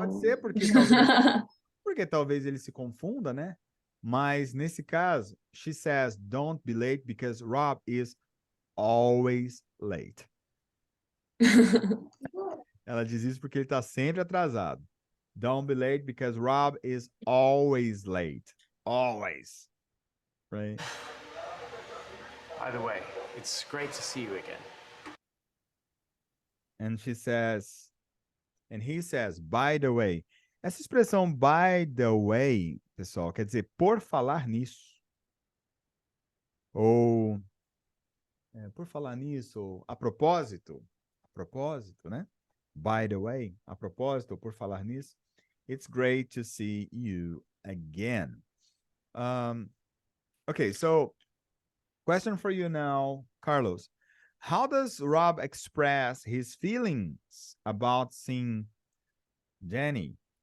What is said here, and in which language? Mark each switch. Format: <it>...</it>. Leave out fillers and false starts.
<pt>pode ser, porque talvez ele se confunda, né? Mas nesse caso,</pt> <en>she says don't be late because Rob is always late.</en> <pt>Ela diz isso porque ele tá sempre atrasado.</pt> <en>Don't be late because Rob is always late. Always. Right? By the way, it's great to see you again. And she says, and he says, by the way.</en> <pt>Essa expressão</pt> <en>by the way,</en> <pt>pessoal, quer dizer por falar nisso. Ou por falar nisso, ou a propósito, né?</pt> <en>By the way,</en> <pt>a propósito, ou por falar nisso.</pt> <en>It's great to see you again. Okay, so question for you now, Carlos. How does Rob express his feelings about seeing Jenny?</en>